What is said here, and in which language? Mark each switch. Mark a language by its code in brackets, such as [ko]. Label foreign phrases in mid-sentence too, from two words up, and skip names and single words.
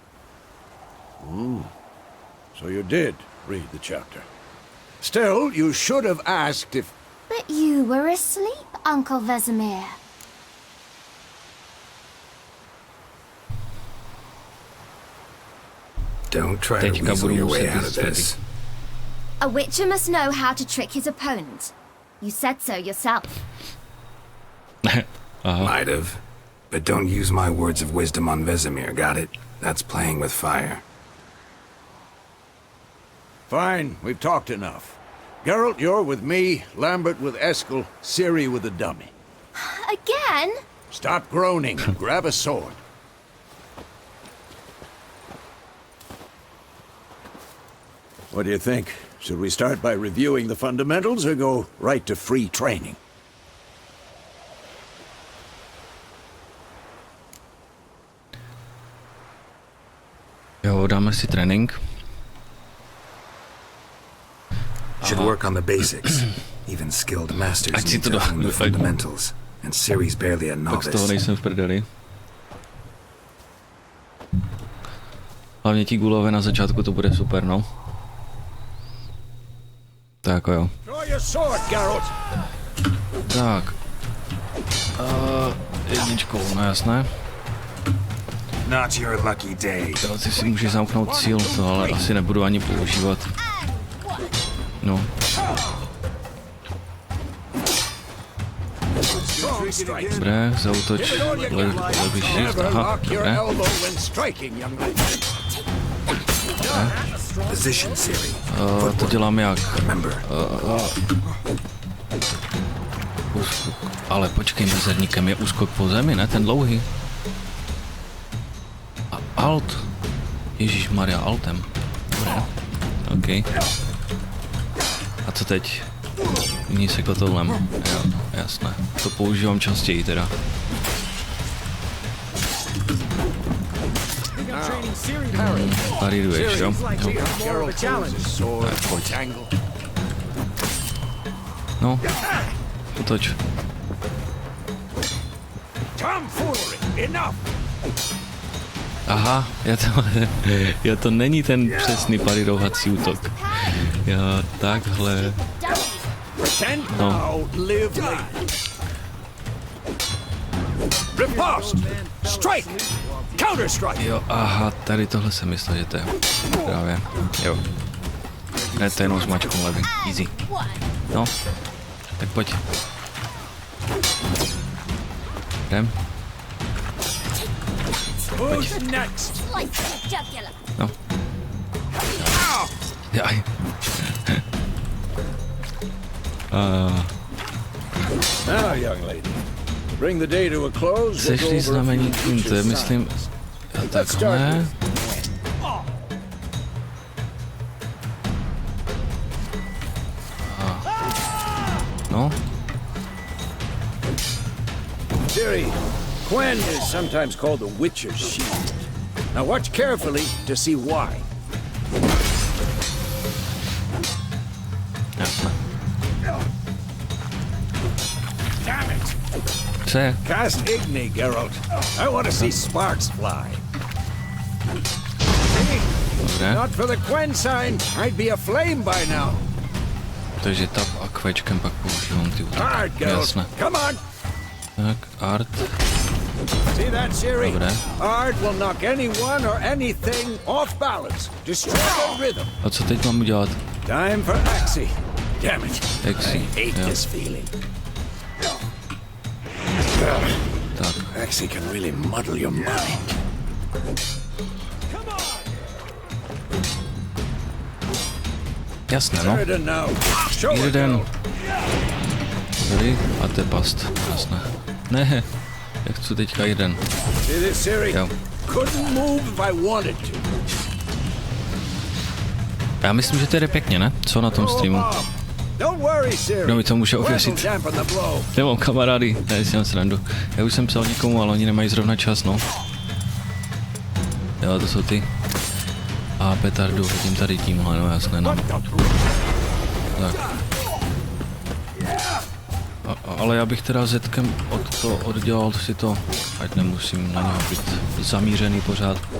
[en] So you did read the chapter. Still, you should have asked if... But you were asleep, Uncle Vesemir. Don't try to [cs] Teďka [en] weasel [cs] budu [en] your way [cs] muset [en] out of this. A witcher must know how to trick his opponent. You said so yourself. Might have. But don't use my words of wisdom on Vesemir, got it? That's playing with fire. Fine, we've talked enough. Geralt, you're with me, Lambert with Eskel, Ciri with the dummy. Again? Stop groaning and grab a sword. What do you think? Should we start by reviewing the fundamentals or go right to free training? [cs] Jo, dáme si trénink. [en] Should work on the basics. Even skilled masters [cs] Ať si [en] need to to [cs] dá- [en] hone the fundamentals. And Ciri's barely a [cs] Tak z toho [en] novice. [cs] nejsem v prdeli. Hlavně ti gulové na začátku to bude super, no. Tak jako jo. [en] Draw your sword, Geralt! [cs] Tak. Jedničkou, no jasné. [en] Not your lucky day. [cs] Jo, ty si můžeš zamknout cíl, to ale asi nebudu ani používat. No. [en] Strong strikes. [cs] Dobré, zautoč. Levý shift, [en] Never [cs] aha, [en] lock your [cs] dobré. [en] elbow when striking, young lady. Position, Ciri. [cs] To dělám jak? [en] Remember, [cs] Úskok. Ale počkej, mezerníkem je úskok po zemi, ne? Ten dlouhý. A alt. Ježíš Maria, altem. Dobré. OK. A co teď? Ní se kotoulem. Jo, jasné. To používám častěji teda. Paríruješ, jo? Jo. [en] Geralt holds his sword, tangle. [cs] No. Utoč. [en] Tomfoolery, enough! [cs] Aha, já to není ten přesný parírovací útok. Já takhle. [en] Pretend [cs] No. [en] now, live later. Riposte! Strike! Counter-strike! [cs] Jo, aha, tady tohle jsem myslel, že to je právě. Jo. Ne, to je jenom s mačkou levý. Easy. No, tak pojď. Jdem. [en] Who's next? [cs] No. Jaj. [en] Now, young lady, to bring the day to a close, we'll go [cs] Sešli [en] over a few [cs] znamení, to je [en] features [cs] myslím [en] signs. Let's start [cs] takhle. [en] with [cs] No, [en] Ciri, Quen is sometimes called the Witcher's Shield. Now watch carefully to see why. [cs] jasné. [en] Damn it! [cs] Co je? [en] Cast Igni, Geralt. I want to see sparks fly. See? [cs] Dobré. [en] Not for the Quen sign, I'd be aflame by now. [cs] Takže tap a kvečkem pak používám ty útoky. [en] Hard, Geralt. [cs] Jasné. [en] Come on. [cs] Tak, [en] art. See that, Ciri? [cs] Dobré. [en] Art will knock anyone or anything off balance. Destroy the rhythm. [cs] A co teď mám udělat? [en] Time for Axie. Damn it. Axie, I hate yeah. this feeling. [cs] Tak, [en] Axie can really muddle your mind. [cs] jasné, no. [en] Sheridan now. Show it, [cs] Jeden. [en] Geralt. [cs] Tady a to je past, jasné. Ne, jak chci teďka jeden. [en] See this, Ciri? [cs] Jo. [en] Couldn't move if I wanted to. [cs] Já myslím, že to jde pěkně, ne? Co na tom streamu? [en] Bomb. Don't worry, Ciri. [cs] Kdo mi to může [en] Quen will [cs] ověřit? [en] dampen the blow. [cs] Nemám kamarády, ne, si mám srandu. Já už jsem psal někomu, ale oni nemají zrovna čas, no. Jo, to jsou ty. A petardu hodím tady tímhle, no jasné, no. Tak. Ale já bych teda Zetkem oddělal si to, ať nemusím na něho být zamířený pořád.